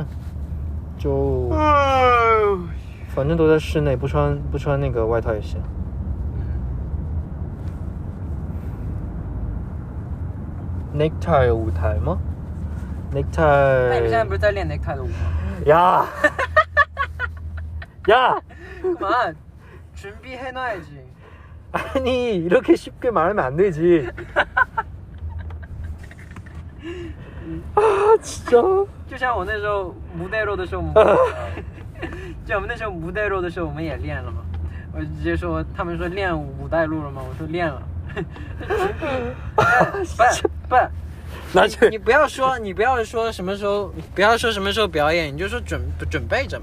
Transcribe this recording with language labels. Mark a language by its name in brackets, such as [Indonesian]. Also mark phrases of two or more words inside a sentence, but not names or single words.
[Chinese] 就反正都在室内，不穿那个外套也行。Necktie 有舞台吗 ？Necktie。那你们现在不是在练 Necktie 的舞吗？呀呀！ [Korean] 그만 준비해놔야지. 아니 이렇게 쉽게 말하면 안 되지. 아 진짜. [Chinese] 就像我那时候무대로的时候，就我们那时候무대로的时候，我们也练了嘛。我直接说，他们说练舞带路了吗？我说练了。不，你不要说什么时候，不要说什么时候表演，你就说准备着嘛。